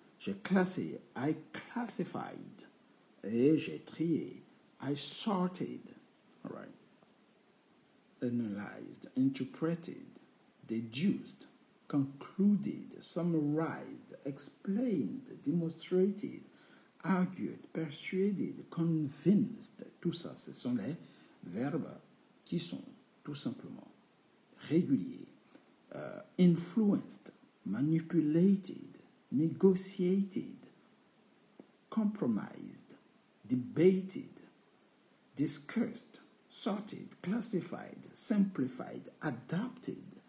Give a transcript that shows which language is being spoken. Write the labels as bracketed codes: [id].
[fr] J'ai classé, [en] I classified. [fr] Et j'ai trié, [en] I sorted. All right. Analyzed, interpreted, deduced, concluded, summarized, explained, demonstrated, argued, persuaded, convinced. [fr] Tout ça, ce sont les verbes qui sont tout simplement réguliers. [en] Influenced, manipulated, negotiated, compromised, debated, discussed, sorted, classified, simplified, adapted.